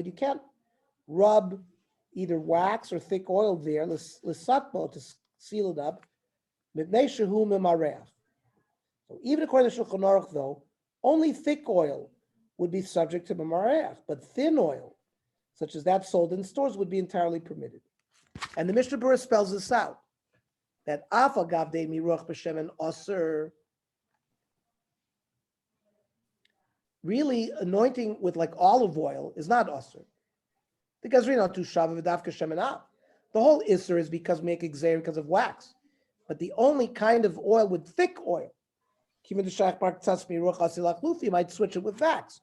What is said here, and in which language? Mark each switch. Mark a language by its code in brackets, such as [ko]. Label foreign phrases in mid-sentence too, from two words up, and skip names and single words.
[en] You can't rub either wax or thick oil there, l'satmo, to seal it up. So even according to Shulchan Aruch, though, only thick oil would be subject to memareach, but thin oil, such as that sold in stores, would be entirely permitted. And the Mishnah Berurah spells this out, that [he] אף אגב ד מירוח בשמן אסור, [en] really anointing with like olive oil is not aser. Because the whole isser is because we make exer because of wax. But the only kind of oil with thick oil, you might switch it with wax.